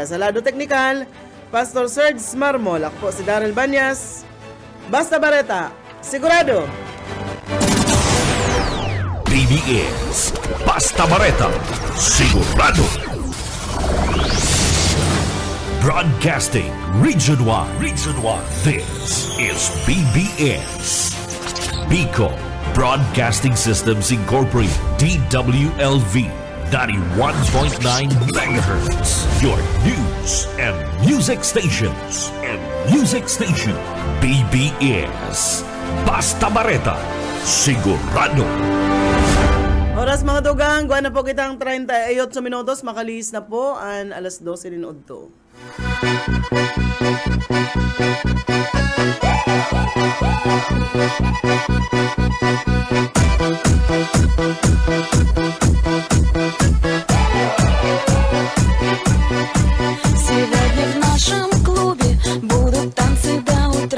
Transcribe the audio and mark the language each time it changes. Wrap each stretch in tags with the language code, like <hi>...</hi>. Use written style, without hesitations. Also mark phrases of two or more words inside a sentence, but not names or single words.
<bik>Sa lado teknikal, Pastor Serge Marmol. Ako po si Daryl Banyas. Basta bareta, sigurado. BBS Basta Bareta, sigurado.</bik> <en>Broadcasting Region 1. This is BBS. Bicol Broadcasting Systems Incorporated, DWLV. 91.9 megahertz. Your news and music stations.</en> <bik>BBS Basta Bareta, sigurado. Oras mga tugang, guwan na po kitang 38 minutos. Makalis na po ang alas 12 din udto.</bik> <ru>Сегодня в нашем клубе будут танцы до утра.</ru>